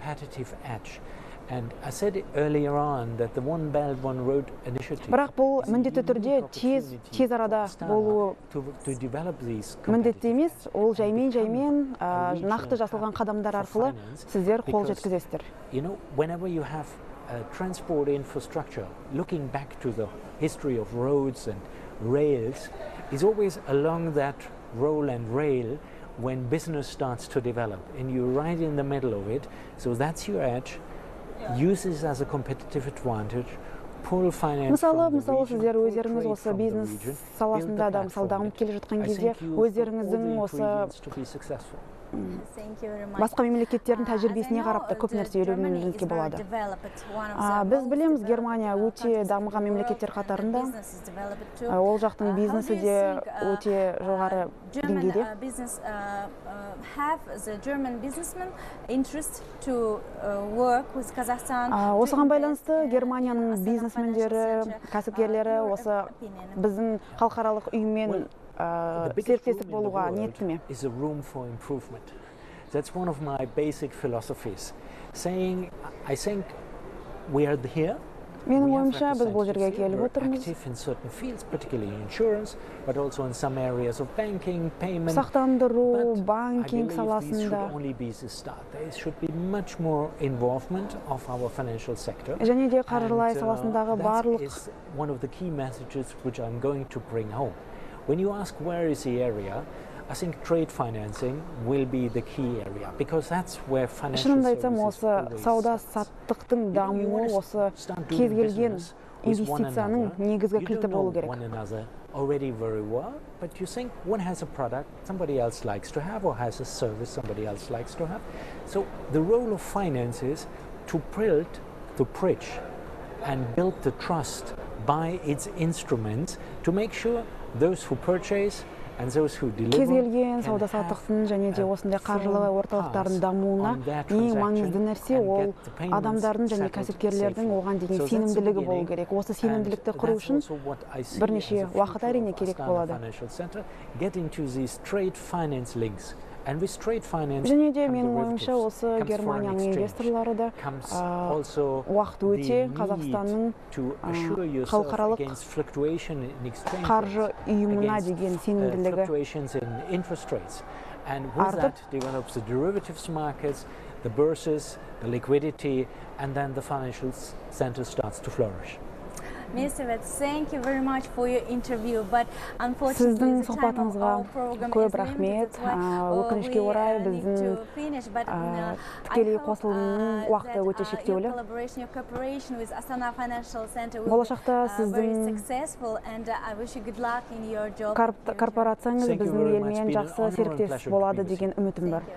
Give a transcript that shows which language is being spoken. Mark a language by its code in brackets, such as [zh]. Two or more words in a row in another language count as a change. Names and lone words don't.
[kk] Бірақ бұл міндетті түрде тез арада болуы міндетті емес, ол жаймен нақты жасалған қадамдар арқылы сіздер қол жеткізесіздер. [en] Transport infrastructure, looking back to the history of roads and rails, is always along that roll and rail when business starts to develop, and you're right in the middle of it. So that's your edge. Use this as a competitive advantage. Pull finance from the region, [kk] сіздер өздеріңіз осы бизнес саласында да дамып келе жатқан кезде өздеріңіздің осы басқа мемлекеттердің тәжірибесіне қарап та көп нәрсе үйренуіңізге болады. Біз білеміз, Германия өте дамыған мемлекеттер қатарында. Ол жақтың бизнесі де өте жоғары деңгейде. Осыған байланысты Германияның бизнесмендері, кәсіпкерлері осы біздің халықаралық ұйыммен серіктестік болуға ниетті ме? [en] That's one of my basic philosophies. Saying, I think we are here. [kk] Менің ойымша біз бұл жерге келіп отырмыз. Сақтандыру, банкинг саласында. Және де қаржылай саласындағы барлық. [en] When you ask where is the area, I think trade financing will be the key area, because that's where financial services [kk] сауда саттықтың дамуы осы кез келген инвестицияның негізгі кілті болу керек. [en] Already very well, but you think one has a product somebody else likes to have, or has a service somebody else likes to have. So the role of finance is to build the bridge and build the trust by its instruments to make sure those who purchase and those who deliver [kk] кез келген сауда саттықтың және де осындай қаржылай орталықтардың дамуына ең маңызды нәрсе ол адамдардың және кәсіпкерлердің оған деген сенімділігі болу керек. Осы сенімділікті құру үшін бірнеше уақыт әрине керек болады. Және де менің ойымша осы Германияның инвесторлары да уақыт өте Қазақстанның халықаралық қаржы ұйымына деген сенімділігі артып. [en] Mr. Wet, thank you very much for your interview, but [kk] сіздің сұхбатыңызға көп рахмет. Өкінішке орай біздің тікелей қосылымның уақыты өте шектеулі. Болашақта сіздің корпорацияңыз біздің елмен жақсы серіктес болады деген үмітім бар.